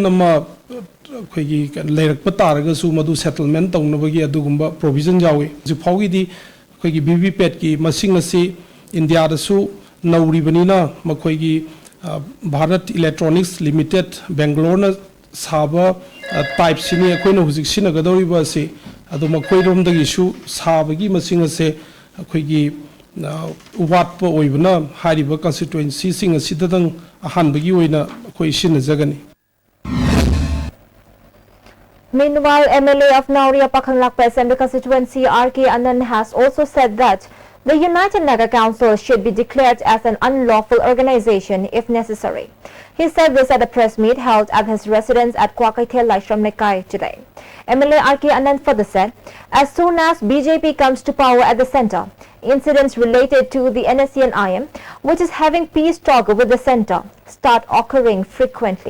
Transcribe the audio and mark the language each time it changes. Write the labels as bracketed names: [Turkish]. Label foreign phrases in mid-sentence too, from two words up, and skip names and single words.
[Manipuri] ama akoigi leirakpa taragasu madu settlement tawnabagi adugumba provision jawi jipaugi di akoigi VVPAT ki masing asi India dasu nauribanina makoigi Bharat Electronics Limited Bangalore na saba type sini akoina hujik sinagadoriba se adu makoi romdagi su sabagi masing ase akoigi watpa oibna hariba constituency sing asidadang ahanbagi oina akoi sinajagani. [English] Meanwhile, MLA of Nauria Pakhang Lakpa Assembly constituency RK Anand has also said that the United Naga Council should be declared as an unlawful organization if necessary. He said this at a press meet held at his residence at Kwakaithel Laishram Nekai today. MLA RK Anand further said, as soon as BJP comes to power at the center, incidents related to the NSC and IM, which is having peace talk with the center, start occurring frequently.